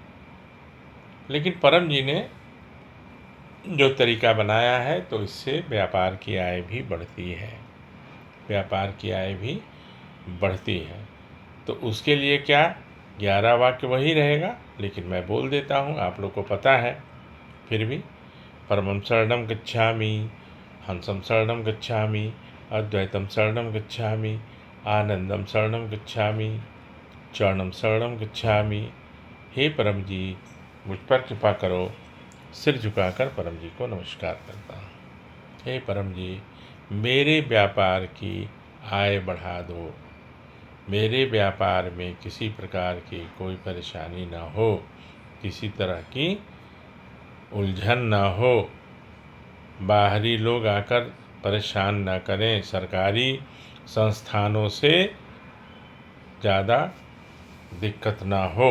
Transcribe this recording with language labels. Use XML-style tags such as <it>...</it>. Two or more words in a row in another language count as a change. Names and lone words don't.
<hi>लेकिन परम जी ने जो तरीका बनाया है, तो इससे व्यापार की आय भी बढ़ती है, व्यापार की आय भी बढ़ती है। तो उसके लिए क्या, 11 वाक्य वही रहेगा, लेकिन मैं बोल देता हूँ, आप लोग को पता है। फिर भी</hi> <sa>परमं शरणं गच्छामि, हंसं शरणं गच्छामि, अद्वैतं शरणं गच्छामि, आनंदं शरणं गच्छामि, चरणं शरणं गच्छामि।</sa> <hi>हे परम जी, मुझ पर कृपा करो। सिर झुकाकर परम जी को नमस्कार करता हूँ। हे परम जी, मेरे व्यापार की आय बढ़ा दो। मेरे व्यापार में किसी प्रकार की कोई परेशानी न हो, किसी तरह की उलझन न हो, बाहरी लोग आकर परेशान न करें, सरकारी संस्थानों से ज़्यादा दिक्कत ना हो।</hi>